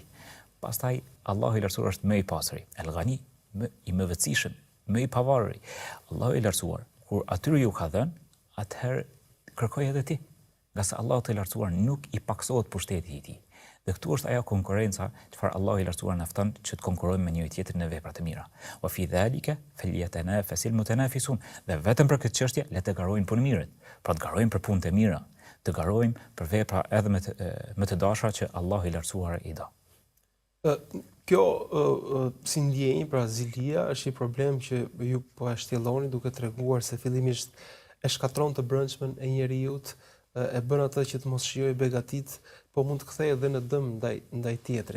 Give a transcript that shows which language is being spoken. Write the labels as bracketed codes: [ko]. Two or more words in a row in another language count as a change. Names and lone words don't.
[sq] Pastaj Allahu i lartësuar është më i pasuri, el-Ghani, i mëvëcishëm, më i pavarur. Allahu i lartësuar, kur atyre ju ka dhënë, atëherë kërkoj edhe ti. Nga se Allahu i lartësuar nuk i paksohet pushteti i tij. Dhe këtu është ajo konkurrenca çfarë Allahu i lartësuar na fton që të konkurrojmë me njëri tjetrin në vepra të mira. [ar] وفي ذلك فليتنافس المتنافسون. [sq] Dhe vetëm për këtë çështje le të garojnë punë mirët. Pra të garojmë për punë të mira, të garojmë për vepra edhe me të dashura që Allahu i lartësuar i do. Kjo si ndjenjë, pra zilia, është një problem që ju po e shtjelloni duke treguar se fillimisht e shkatron të brendshmën e njeriut, e bën atë që të mos shijojë begatit, po mund të kthejë edhe në dëm ndaj tjetrit.